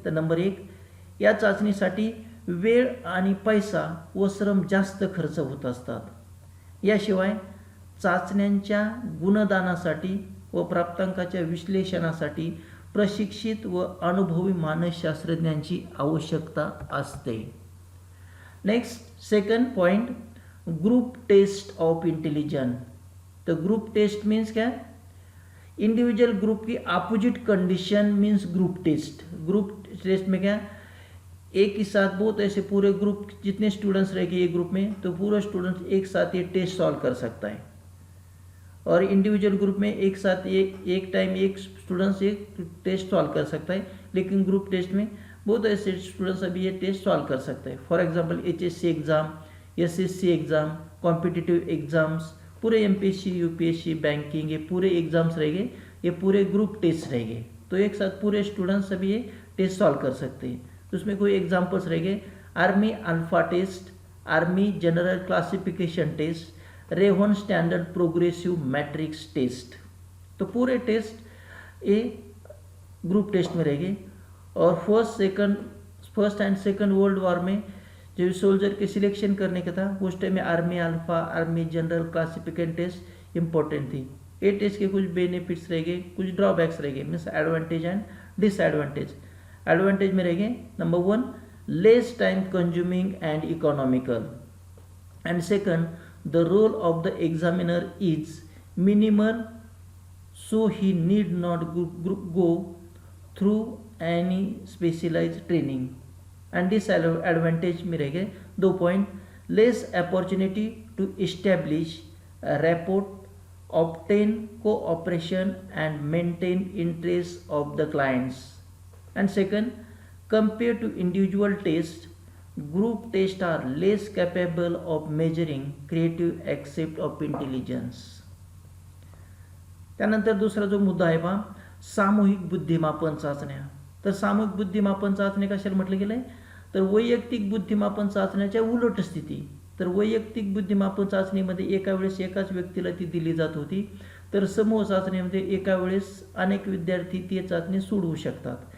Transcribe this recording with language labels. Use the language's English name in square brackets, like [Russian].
[Marathi] तर नंबर 1, या चाचणीसाठी वेळ आणि पैसा व श्रम जास्त खर्च होत असतात. याशिवाय चाचण्यांच्या गुणदानासाठी व प्राप्तांकाच्या विश्लेषणासाठी प्रशिक्षित व अनुभवी मानसशास्त्रज्ञांची आवश्यकता असते. [English] Next second point, group test of intelligence. [Hindi] तो ग्रुप टेस्ट मीन्स क्या, इंडिविजुअल ग्रुप की opposite condition means group test. Group test में क्या, एक ही साथ बहुत ऐसे पूरे ग्रुप जितने स्टूडेंट्स रहेंगे एक ग्रुप में, तो पूरा स्टूडेंट्स एक साथ ये टेस्ट सॉल्व कर सकता है. और इंडिविजुअल ग्रुप में एक साथ एक टाइम एक स्टूडेंट्स एक टेस्ट सॉल्व कर सकता है. लेकिन ग्रुप टेस्ट में बहुत ऐसे स्टूडेंट्स अभी ये टेस्ट सॉल्व कर सकते हैं. For example HSC exam, SSC exam, competitive exams, पूरे MPSC UPSC बैंकिंग, ये पूरे एग्ज़ाम्स रहेंगे, ये पूरे ग्रुप टेस्ट रहेंगे. तो एक साथ पूरे स्टूडेंट्स अभी ये टेस्ट सॉल्व कर सकते हैं. तो उसमें कोई एग्जाम्पल्स रहेंगे, army alpha test, army general classification test, Raven standard progressive matrix test. तो पूरे टेस्ट ये ग्रुप टेस्ट में रहेंगे. और first and second world war में जो सोल्जर के सिलेक्शन करने का था उस टाइम में army alpha, army general classification test important थी. ये टेस्ट के कुछ बेनिफिट्स रहेंगे, कुछ ड्रॉबैक्स रहेंगे, means advantage and disadvantage. Advantage में रहेंगे, [English] Number 1, less time consuming and economical. And second, the role of the examiner is minimal, so he need not go through any specialized training. And disadvantage [Hindi] में रहेंगे [English] 2 point, less opportunity to establish a rapport, obtain cooperation and maintain interest of the clients. And second, compared to individual tests, group tests are less capable of measuring creative aspect of intelligence. [Marathi] त्यानंतर दुसरा जो मुद्दा आहे पहा, सामूहिक बुद्धिमापन चाचण्या. तर सामूहिक बुद्धिमापन चाचणी कशाला म्हटलं गेलं आहे, तर वैयक्तिक बुद्धिमापन चाचण्याच्या उलट स्थिती. तर वैयक्तिक बुद्धिमापन चाचणीमध्ये एका वेळेस एकाच व्यक्तीला ती दिली जात होती, तर समूह चाचणीमध्ये एका वेळेस अनेक विद्यार्थी ती चाचणी सोडवू शकतात.